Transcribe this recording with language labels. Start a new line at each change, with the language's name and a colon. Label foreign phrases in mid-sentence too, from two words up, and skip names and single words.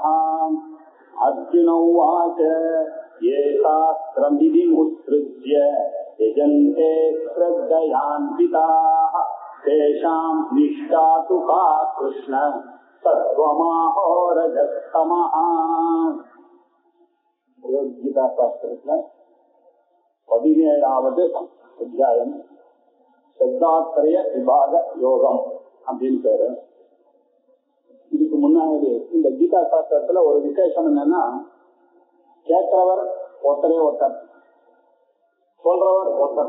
Sanskrit: अर्जुन उवाच ये शास्त्रमिदमुत्सृज्य यजन्ते श्रद्धयान्विताः तेषां निष्ठा तु का कृष्ण सत्त्वमाहोरजस्तमः। भगवद्गीता शास्त्रस्य
Tamil: 17வது அத்தியாயம் ஸ்ரத்தாத்ரய விபாக யோகம் அப்படின்னு பேரு. இதுக்கு முன்னாடி இந்த கீதா சாஸ்திரத்துல ஒரு விசேஷம் என்னன்னா, கேட்கிறவர் ஒருத்தரே ஒருத்தர், சொல்றவர் ஒருத்தர்.